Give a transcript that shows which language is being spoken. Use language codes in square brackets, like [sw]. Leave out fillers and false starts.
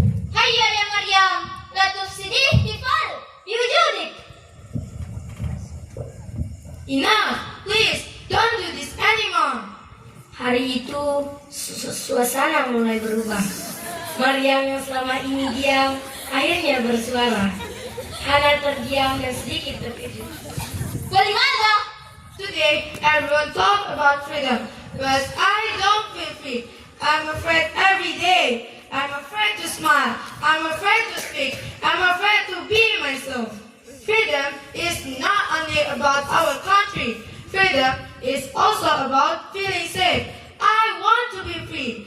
[ar] Hayya ya Maryam, la tufsidi ihtifal biwujudik. [en] Enough! Please, don't do this anymore. [id] Hari itu, suasana mulai berubah. Maryam yang selama ini diam, akhirnya bersuara. Hana terdiam dan sedikit terkejut. Bagaimana? [en] Today, everyone talk about freedom, but I don't feel free. I'm afraid every day. I'm afraid to smile. I'm afraid to speak. I'm afraid to be myself. Freedom is not only about our country. Freedom is also about feeling safe. I want to be free.